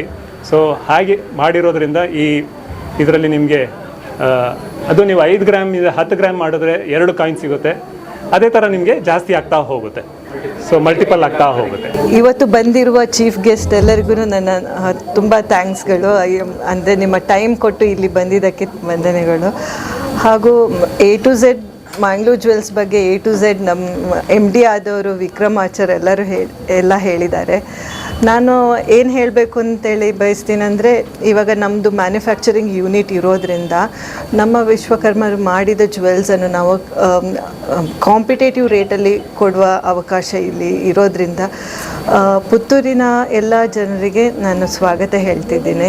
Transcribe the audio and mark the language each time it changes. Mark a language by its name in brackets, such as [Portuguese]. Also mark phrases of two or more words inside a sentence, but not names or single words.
[Kannada] ಸೊ ಹಾಗೆ ಮಾಡಿರೋದ್ರಿಂದ ಇದರಲ್ಲಿ ನಿಮಗೆ ಅದು ನೀವು 5 ಗ್ರಾಮ್ 10 ಗ್ರಾಮ್ ಮಾಡಿದ್ರೆ 2 ಕಾಯಿನ್ ಸಿಗುತ್ತೆ. ಅದೇ ಥರ ನಿಮಗೆ ಜಾಸ್ತಿ ಆಗ್ತಾ ಹೋಗುತ್ತೆ. ಸೊ ಮಲ್ಟಿಪಲ್ ಆಗ್ತಾ ಹೋಗುತ್ತೆ. ಇವತ್ತು ಬಂದಿರುವ [English] chief guest [Kannada] ಎಲ್ಲರಿಗೂ ನನ್ನ ತುಂಬ ಥ್ಯಾಂಕ್ಸ್ಗಳು. ಅಂದರೆ ನಿಮ್ಮ ಟೈಮ್ ಕೊಟ್ಟು ಇಲ್ಲಿ ಬಂದಿದ್ದಕ್ಕೆ ವಂದನೆಗಳು. ಹಾಗೂ A to Z ಮ್ಯಾಂಗ್ಳೂರ್ ಜ್ಯುವೆಲ್ಸ್ ಬಗ್ಗೆ A to Z ನಮ್ಮ MD ಆದವರು ವಿಕ್ರಮಾಚಾರ್ ಎಲ್ಲರೂ ಎಲ್ಲ ಹೇಳಿದ್ದಾರೆ. ನಾನು ಏನು ಹೇಳಬೇಕು ಅಂತೇಳಿ ಬಯಸ್ತೀನಂದರೆ, ಇವಾಗ ನಮ್ಮದು [English] manufacturing unit [Kannada] ಇರೋದ್ರಿಂದ ನಮ್ಮ ವಿಶ್ವಕರ್ಮರು ಮಾಡಿದ ಜ್ಯುವೆಲ್ಸನ್ನು ನಾವು ಕಾಂಪಿಟೇಟಿವ್ ರೇಟಲ್ಲಿ ಕೊಡುವ ಅವಕಾಶ ಇಲ್ಲಿ ಇರೋದ್ರಿಂದ ಪುತ್ತೂರಿನ ಎಲ್ಲ ಜನರಿಗೆ ನಾನು ಸ್ವಾಗತ ಹೇಳ್ತಿದ್ದೀನಿ.